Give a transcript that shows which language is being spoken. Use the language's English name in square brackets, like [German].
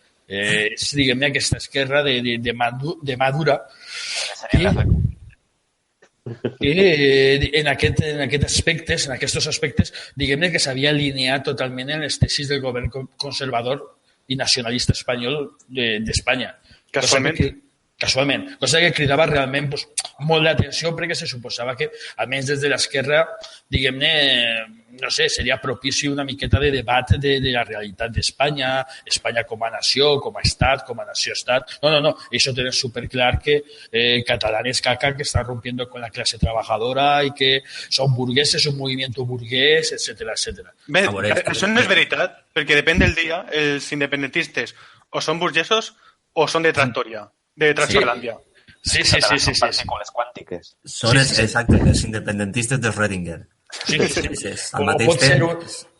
[Catalan] És, diguem-ne, aquesta esquerra de mà dura que en aquests aspectes, diguem-ne que s'havia alineat totalment en les tesis del govern conservador i nacionalista espanyol d'Espanya. Casualment. Cosa que cridava realment molt l'atenció perquè se suposava que, almenys des de l'esquerra, diguem-ne, no sé, seria propici una miqueta de debat de la realitat d'Espanya, Espanya com a nació, com a estat, com a nació-estat. No. [Spanish] Eso tienen súper clar que catalán es caca, que están rompiendo con la clase trabajadora y que son burgueses, un movimiento burgués, etcètera. [Catalan] Bé, això no és veritat, perquè depèn del dia, els independentistes o són burgesos o són de Tractoria. De Tractorlàndia. Sí. Partícules quàntiques. Són, exacte, els independentistes de Schrödinger. Sí. Al mateix temps...